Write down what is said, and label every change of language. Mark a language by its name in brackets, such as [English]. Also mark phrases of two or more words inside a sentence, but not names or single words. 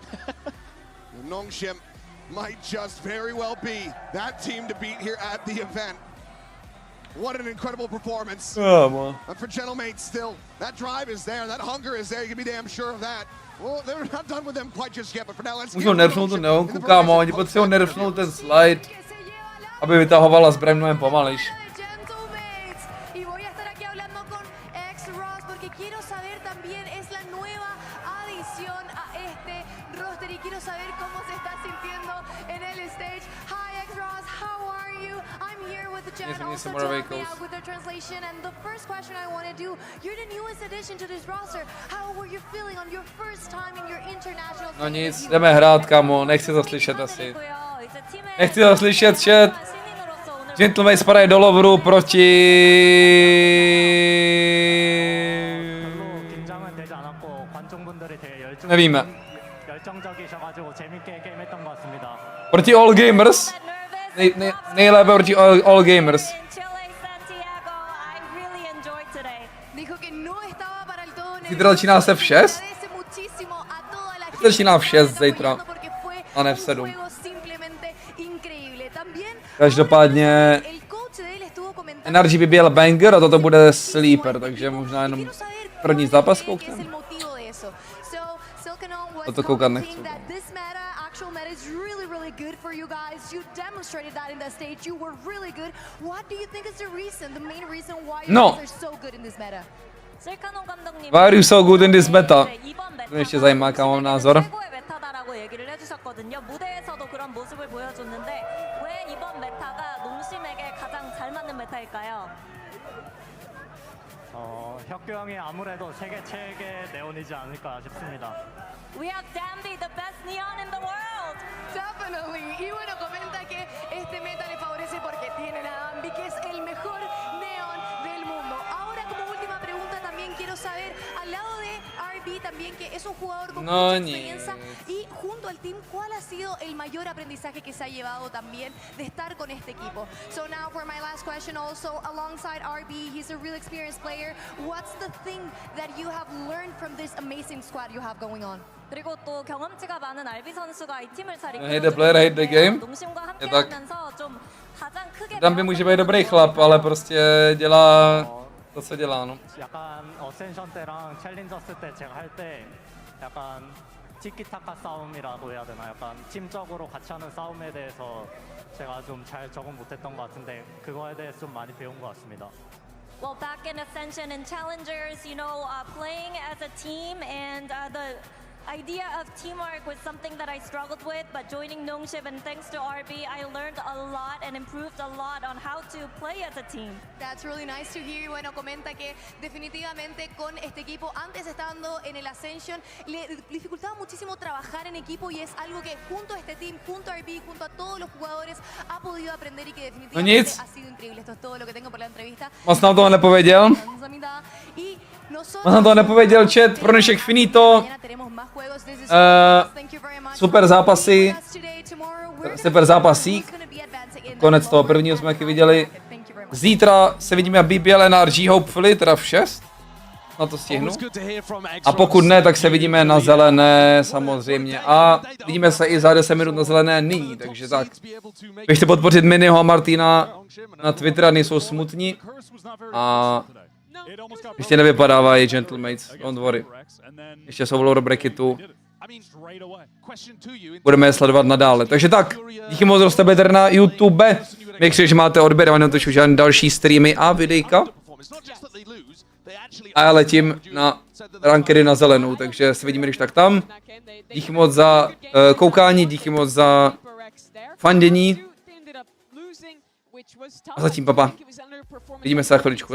[English] Nongshim might just very well be that team to beat here at the event. What an incredible performance. Come on. And for Gentlemates still, that drive is there, that hunger is there, you can be damn sure of that. Well, they're not done with them quite just yet, but for now, let's [Czech] Můžou nerfnout tu neonku, kámo, oni potřebují nerfnout ten slide, aby vytahovala zbraň mnohem pomalejš. [Spanish] Y voy a estar aquí hablando con X-Ross porque quiero saber también, es la nueva adición a este roster y quiero saber cómo se está sintiendo en el stage. [English] Hi X-Ross, how are you? I'm here with the chat Yes, we need also some to more help me vehicles. out with the translation. And the first question I want to do, you're the newest addition to this roster. How were you feeling on your first time in your international [Czech] No [English] stage [Czech] nic, [English] debut? [Czech] jdeme hrát, kamo, nechci to slyšet asi. Nechci to slyšet, chat. Gentlemates padají do loveru proti... [Korean] 긴장은 되지 않았고 관중분들이 되게 [Czech] Nevíme. [Korean] 열정적이셔가지고 재밌게 게임했던 것 같습니다. [Czech] Proti All Gamers. Nejlépe proti All Gamers. [Spanish] Dijo que no estaba para el todo [Czech] Zítra začíná se v 6? [Spanish] Agradece muchísimo a toda la gente [Czech] Začíná v [Spanish] que [Czech] 6 [Spanish] está apoyando [Czech] zítra. [Spanish] porque fue [Czech] A ne v [Spanish] un [Czech] 7. [Spanish] juego simplemente increíble. También [Czech] Každopádně [Spanish] el coach de él estuvo comentando [Czech] Energy by byl banger a toto bude sleeper, takže možná jenom první zápas kouknem. [Spanish] el motivo de eso. [English] So, Silkanon was [Czech] Toto koukat [English] commenting [Czech] nechci. [English] that this meta, actual meta is really good for you guys. You demonstrated that in the stage. You were really good. What do you think is the reason, the main reason why you [Czech] No. [English] guys are so good in this meta? Why are you so good in this meta? [Czech] To mě ještě zajímá, kam mám názor. [Korean] 최고의 메타다라고 얘기를 해주셨거든요. 무대에서도 그런 모습을 보여줬는데 왜 이번 메타가 농심에게 가장 잘 맞는 메타일까요? 혁규 형이 아무래도 세계 최애 네온이지 않을까 싶습니다. [English] We have Danby, the best neon in the world. Definitely. [Spanish] Y bueno, comenta que este meta le favorece porque tienen a Danby, que es el mejor neon del mundo. Ahora, como última pregunta, también quiero saber, al lado de RB también, que es un jugador con [Czech] No, [Spanish] mucha [Czech] ni- [Spanish] experiencia, y junto al team, ¿cuál ha sido el mayor aprendizaje que se ha llevado también de estar con este equipo? [English] So now for my last question also, alongside RB, he's a real experienced player. What's the thing that you have learned from this amazing squad you have going on? [Korean] 그리고 또 경험치가 많은 알비 선수가 이 팀을 잘 [English] Hate the player, hate the game. [Korean] 농심과 함께 [Czech] Je tak. [Korean] 하면서 좀 가장 크게 [Czech] Damby může být dobrý chlap, ale prostě dělá to, co dělá, no. [Korean] 약간 어센션 때랑 챌린저스 때 제가 할 때 약간 티키타카 싸움이라고 해야 되나 약간 팀적으로 같이 하는 싸움에 대해서 제가 좀 잘 적응 못했던 것 같은데 그거에 대해서 좀 많이 배운 것 같습니다. [English] Well, back in Ascension and Challengers, you know, playing as a team and the idea of teamwork was something that I struggled with, but joining Nongshim and thanks to RB, I learned a lot and improved a lot on how to play as a team. That's really nice to hear. [Spanish] Bueno, comenta que definitivamente con este equipo, antes estando en el Ascension, le dificultaba muchísimo trabajar en equipo y es algo que junto a este team, junto a RB, junto a todos los jugadores, ha podido aprender y que definitivamente [Czech] nic. [Spanish] ha sido increíble. Esto es todo lo que tengo por la entrevista. [Czech] Moc nám toho nepověděl. [Spanish] Y nosotros [Czech] Moc nám toho nepověděl, chat, pro dnešek finito. [Spanish] mañana tenemos más juegos. [English] This is [Czech] super zápasy, super zápasík. Konec toho prvního jsme taky viděli. Zítra se vidíme BBL NRG, hopefully, teda v 6. Na to stihnu. A pokud ne, tak se vidíme na zelené samozřejmě. A vidíme se i za 10 minut na zelené nyní, takže tak. Běžte podpořit Minnyho a Marteena na Twitter, nejsou smutní. A ještě nevypadávají gentlemates, [English] don't worry. [Czech] Ještě jsou v [English] lower bracketu. [Czech] Budeme je sledovat nadále. Takže tak, díky moc, že jste tady na YouTube. [English] Make sure, [Czech] že máte odběr, a netočím žádné další streamy a videjka. A já letím na rankedy na zelenou, takže se vidíme když tak tam. Díky moc za koukání, díky moc za fandění. A zatím, papa. Vidíme se za chviličku.